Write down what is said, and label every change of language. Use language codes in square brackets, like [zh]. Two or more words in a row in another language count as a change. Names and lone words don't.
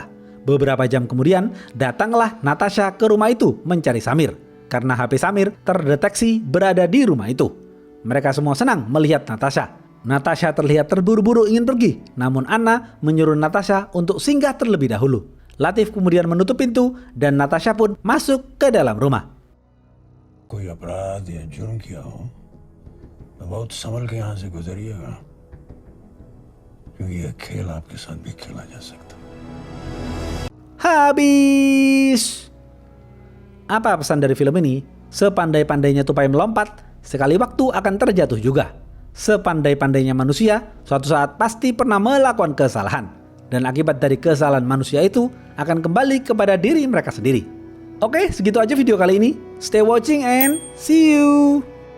[id] Beberapa jam kemudian, datanglah Natasha ke rumah itu mencari Samir karena HP Samir terdeteksi berada di rumah itu. Mereka semua senang melihat Natasha. Natasha terlihat terburu-buru ingin pergi, namun Anna menyuruh Natasha untuk singgah terlebih dahulu. Latif kemudian menutup pintu dan Natasha pun masuk ke dalam rumah. [hi] कोई अपराध या जुर्म किया हो तो बहुत संभल के यहाँ से गुजरिएगा, क्योंकि यह खेल आपके साथ भी खेला जा सकता है। [id] Habis. Apa pesan dari film ini? Sepandai-pandainya tupai melompat, sekali waktu akan terjatuh juga. Sepandai-pandainya manusia, suatu saat pasti pernah melakukan kesalahan. Dan akibat dari kesalahan manusia itu akan kembali kepada diri mereka sendiri. Oke, segitu aja video kali ini. [en] Stay watching and see you.